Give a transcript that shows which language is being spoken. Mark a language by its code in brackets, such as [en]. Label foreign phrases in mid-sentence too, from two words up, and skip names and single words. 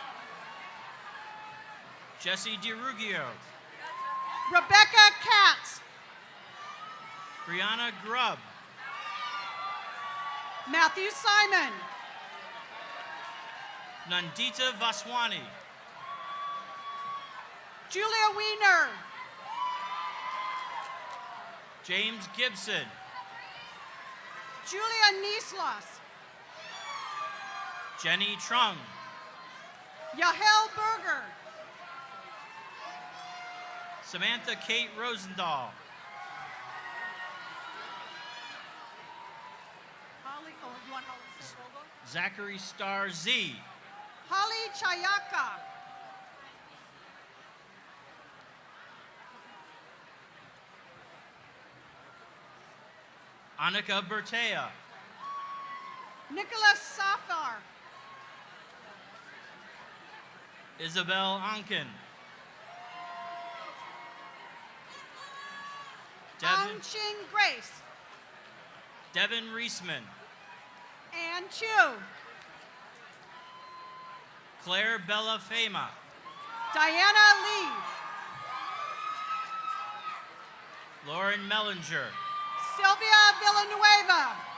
[en] Jesse DiRugio. Rebecca Katz. Brianna Grubb. Matthew Simon. Nandita Vaswani. Julia Wiener. James Gibson. Julia Nislas. Jenny Trung. Yahel Berger. Samantha Kate Rosendahl. Holly, oh, you want Holly to say Vogel? Zachary Star Z. Holly Chayaka. Annika Bertea. Nicholas Safar. Isabel Anken. Devin, Ching Grace. Devin Reisman. Ann Chu. Claire Bella Fema. Diana Lee. Lauren Mellinger. Sylvia Villanueva.